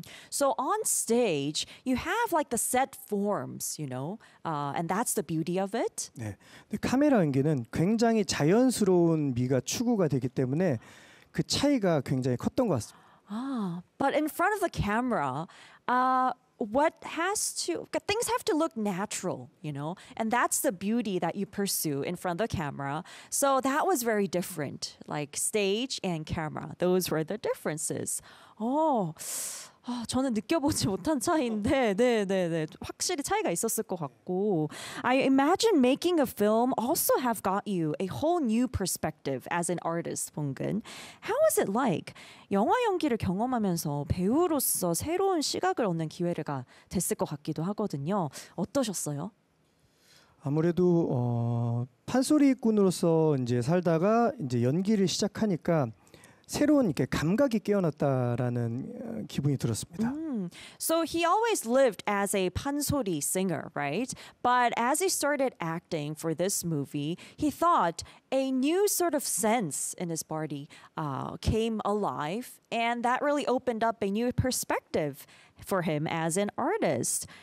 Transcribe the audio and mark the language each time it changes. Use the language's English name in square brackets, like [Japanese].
[English] So on stage you have like the set forms, you know. And that's the beauty of it. [Korean] 네. 근데 카메라 연기는 굉장히 자연스러운 미가 추구가 되기 때문에 그 차이가 굉장히 컸던 것 같습니다. [English] But in front of the camera, what has to, things have to look natural, you know, and that's the beauty that you pursue in front of the camera. So that was very different, like stage and camera. Those were the differences. [Korean] Oh, 아, 저는 느껴보지 못한 차이인데, 네. 확실히 차이가 있었을 것 같고. [English] I imagine making a film also have got you a whole new perspective as an artist, 봉근. How was it like? [Korean] 영화 연기를 경험하면서 배우로서 새로운 시각을 얻는 기회가 됐을 것 같기도 하거든요. 어떠셨어요? 아무래도 판소리꾼으로서 이제 살다가 이제 연기를 시작하니까 새로운 이렇게 감각이 깨어났다라는 기분이 들었습니다. [English] So he always lived as a 판소리 singer, right? But as he started acting for this movie, he thought a new sort of sense in his body came alive, and that really opened up a new perspective for him as an artist.